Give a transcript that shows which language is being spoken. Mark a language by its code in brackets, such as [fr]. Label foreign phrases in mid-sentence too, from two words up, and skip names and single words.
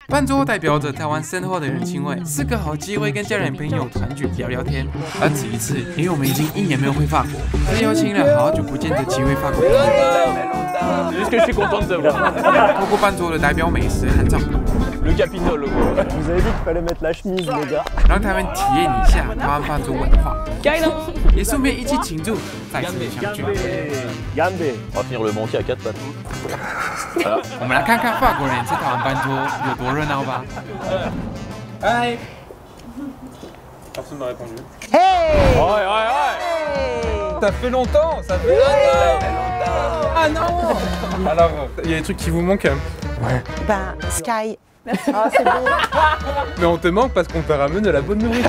[zh] 饭桌代表着台湾深厚的人情味，是个好机会跟家人朋友团聚聊聊天。而此一次，因为我们已经1年没有回法国，所以邀请了好久不见的几位法国朋友。透过饭桌的代表美食和照片。 [fr] Le Capitole. Vous avez dit qu'il fallait mettre la chemise, les gars. [zh] 让他们体验一下台湾饭桌文化，也顺便一起庆祝再次相聚。 [fr] Gambé. On va finir le banquet à 4 pattes. Voilà. [zh] 我们来看看法国人吃台湾饭桌有多热闹吧。Hi. [fr] Personne m'a répondu. Hey! Ouais, ouais, ouais. Ça fait longtemps, ça fait longtemps. Ah non. Alors, il y a des trucs qui vous manquent. Ben, Sky, Ah, c'est bon. Mais on te manque parce qu'on te ramène de la bonne nourriture.